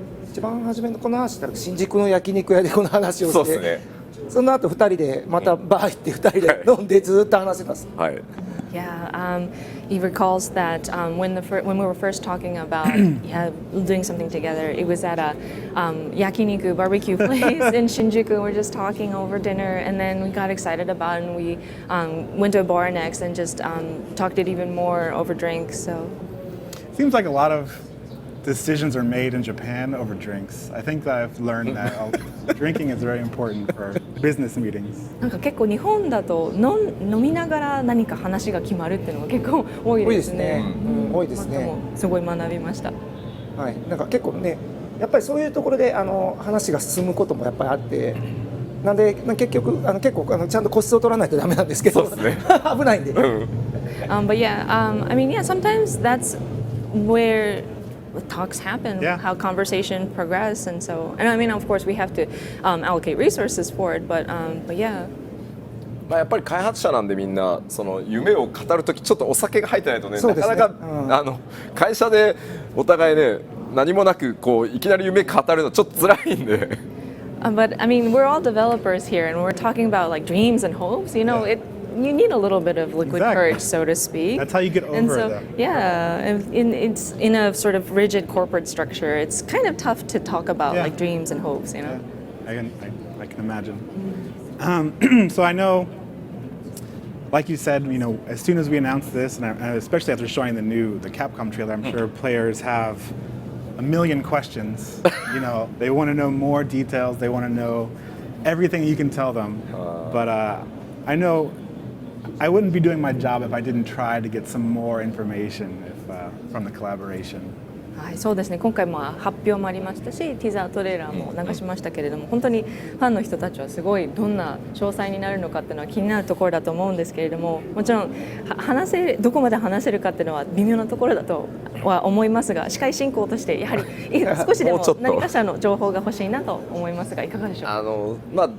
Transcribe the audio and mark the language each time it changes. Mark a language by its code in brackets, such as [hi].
[ja] 一番初めのこの話したら新宿の焼肉屋でこの話をして、そうですね。その後2人でまたバー行って2人で飲んでずっと話してます。はい。 [en] Yeah, he recalls that when we were first talking about doing something together, it was at a yakiniku barbecue place in Shinjuku. We're just talking over dinner, and then we got excited about it, and we went to a bar next and just talked it even more over drinks. So Seems like a lot of decisions are made in Japan over drinks. I think that I've learned that drinking is very important for business meetings. [ja] なんか結構日本だと飲みながら何か話が決まるっていうのが結構多いですね。多いですね。すごい学びました。はい。なんか結構ね、やっぱりそういうところで話が進むこともやっぱりあって。なんで結局結構ちゃんと個室を取らないとダメなんですけど、そうですね。危ないんで。 [en] But yeah, I mean, yeah, sometimes that's where talks happen, how conversation progress, and so, and I mean, of course, we have to allocate resources for it, but yeah. [ja] やっぱり開発者なんでみんなその夢を語るときちょっとお酒が入ってないとね、なかなか会社でお互いね何もなくこういきなり夢語るのちょっと辛いんで。 [en] But I mean, we're all developers here, and we're talking about like dreams and hopes. You know, you need a little bit of liquid courage, so to speak. That's how you get over and so, it. Yeah, it's in a sort of rigid corporate structure. It's kind of tough to talk about like dreams and hopes, you know. Yeah. I can imagine. So I know, like you said, you know, as soon as we announced this, and especially after showing the Capcom trailer, I'm sure players have a million questions. You know, they want to know more details. They want to know everything you can tell them. But I know I wouldn't be doing my job if I didn't try to get some more information from the collaboration. [ja] はい、そうですね。今回も発表もありましたし、ティザートレーラーも流しましたけれども、本当にファンの人たちはすごいどんな詳細になるのかっていうのは気になるところだと思うんですけれども、もちろんどこまで話せるかっていうのは微妙なところだとは思いますが、司会進行としてやはり少しでも何かしらの情報が欲しいなと思いますが、いかがでしょうか。